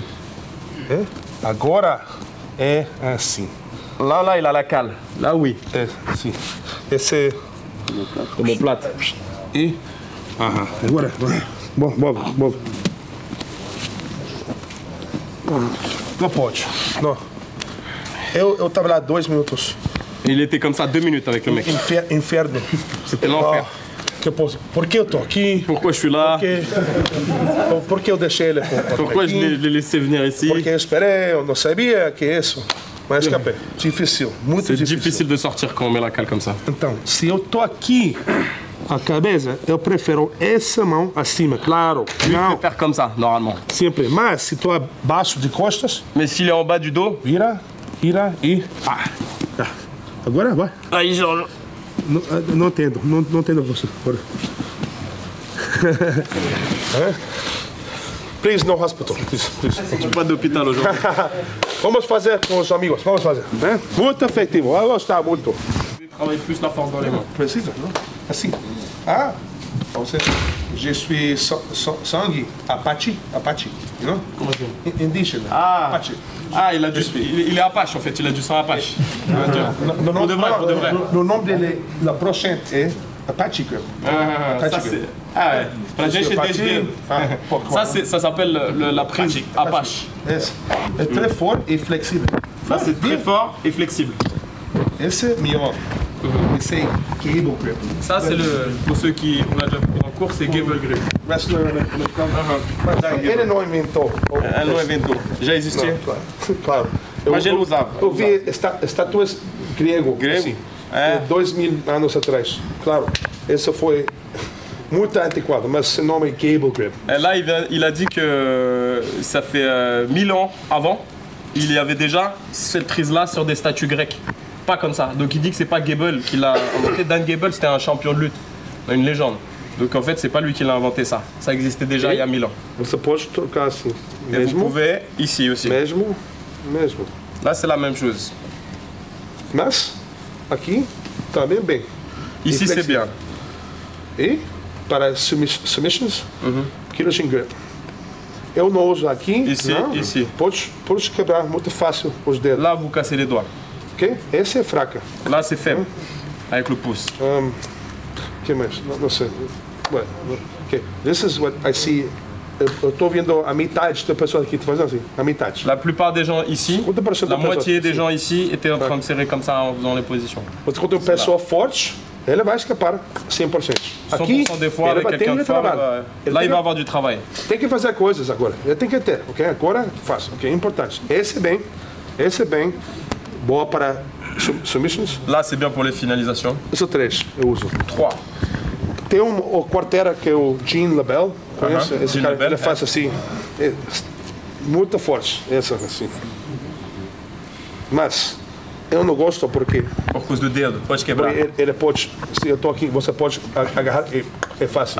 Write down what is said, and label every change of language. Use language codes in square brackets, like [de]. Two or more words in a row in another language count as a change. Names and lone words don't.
[pt] Agora é assim. [fr] Là, il a la cale. Là, oui. [pt] É assim. Esse [fr] Omoplate. [pt] e agora. Move. Não pode. Não. Eu tava lá 2 minutos. [fr] Il était comme ça 2 minutes avec le mec. [pt] Inferno. [fr] C'était l'enfer. [pt] Por que eu tô aqui? [fr] Pourquoi je suis là? [pt] Por que eu deixei ele? [fr] Pourquoi je l'ai laissé venir ici? [pt] Porque eu esperei, eu não sabia que é isso. Mas escapei. Difícil, muito [fr] C'est [pt] difícil. [fr] difficile de sortir quand on met la cale comme ça. [pt] Então, se eu tô aqui, a cabeça, eu prefiro essa mão acima, claro. [fr] Lui, il [pt] Não, [fr] peut faire comme ça, normalement. [pt] sempre. Mas se tô abaixo de costas, [fr] Mais s'il est en bas du dos, [pt] vira e pá. Agora vai. aí já. Não entendo, não entendo você. Agora. [en] Please, no hospital. Please. [fr] Pas d'hôpital aujourd'hui. [pt] Vamos fazer com os amigos, vamos fazer. Muito efetivo, vai gostar muito. [fr] Travaille plus la force dans les mains. [pt] Precisa, não? Assim. Você. [fr] Je suis [pt] sangue Apache, não? [fr] Comment ça? [pt] Indígena. Apache. [fr] Il est Apache en fait, il a du sang Apache. Pour de vrai. [pt] No nome dele, [fr] la prochaine é Apache. Ça c'est. Ouais. [pt] Pra gente é desde. [fr] Ça s'appelle la prise Apache. [pt] É [fr] très fort [pt] e flexível. [fr] Ça c'est très fort et flexible. [pt] Esse é melhor. Esse é [en] cable grip. [fr] Ça c'est pour ceux qui on a déjà pris en cours, c'est [en] Gable Grip. [pt] Wrestler americano. Mas ele não inventou. Elle não inventou. Já existia. Claro. Mas ele usava. Eu vi estatuas grego. Assim, 2000 anos atrás. Claro. Esse foi muito antiquado, mas esse nome é [en] cable grip. [fr] Là, il a dit que ça fait 1000 ans avant, il y avait déjà cette prise-là sur des statues grecques. Pas comme ça. Donc il dit que c'est pas Gable qui l'a inventé. Dan Gable, c'était un champion de lutte, une légende. Donc en fait, c'est pas lui qui l'a inventé ça. Ça existait déjà il y a 1000 ans. [pt] Você pode trocar assim. [fr] Et vous pouvez ici aussi. [pt] Mesmo. [fr] Là, c'est la même chose. [pt] Mas aqui também bem. [fr] Ici, c'est bien. [pt] E para submissions, [en] killing grip. [pt] Eu não uso aqui. [fr] Ici. [pt] Pode quebrar muito fácil os dedos. [fr] Là, vous cassez les doigts. [pt] Ok? Essa é fraca. [fr] Là, c'est faible. Avec le pouce. [pt] Que mais? Não sei. [en] Well, okay. This is what I see. [pt] Eu estou vendo a metade da pessoa aqui fazendo assim. A metade. [fr] La plupart des gens ici, la moitié des gens ici étaient en train de serrer comme ça en faisant les positions. [pt] Quando tem uma pessoa forte, ela vai escapar 100%. Aqui, [fr] 100% des fois, [pt] ele [fr] avec [pt] vai ter [fr] quelqu'un de fort, [pt] trabalho. [fr] là, il va avoir du travail. [pt] Tem que fazer coisas agora. Ele tem que ter, ok? Agora faça, ok? Importante. Esse é bem. Boa para submissions. [fr] Là, c'est bien pour les finalisations. [pt] Esse é 3, eu uso. 3. Tem o quarteira que é o Jean Labelle. Conhece? Esse Jean cara, Labelle, ele faz assim. Muito forte. Essa assim. Mas eu não gosto porque Por causa do dedo, pode quebrar. ele pode, se eu tô aqui, você pode agarrar, é fácil.